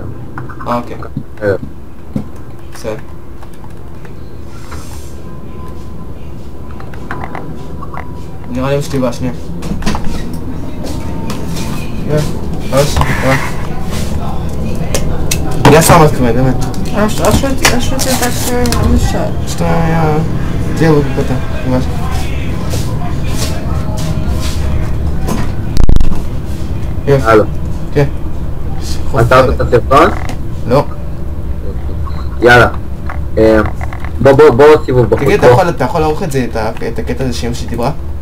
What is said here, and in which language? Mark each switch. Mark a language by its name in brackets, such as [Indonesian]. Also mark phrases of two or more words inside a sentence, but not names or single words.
[Hebrew] אוקיי. בסדר. נראה לי שלי בשנייה. [Russian] Я сам открывай, давай. А что ты так мешаешь? Что я делаю как-то, понимаешь? [Hebrew] הלו. כן. עצרת את הסרטון? לא. יאללה. בוא סיבוב בחוץ. תגיד, אתה יכול לערוך את זה, את הקטע הזה שאמא שלי דיברה?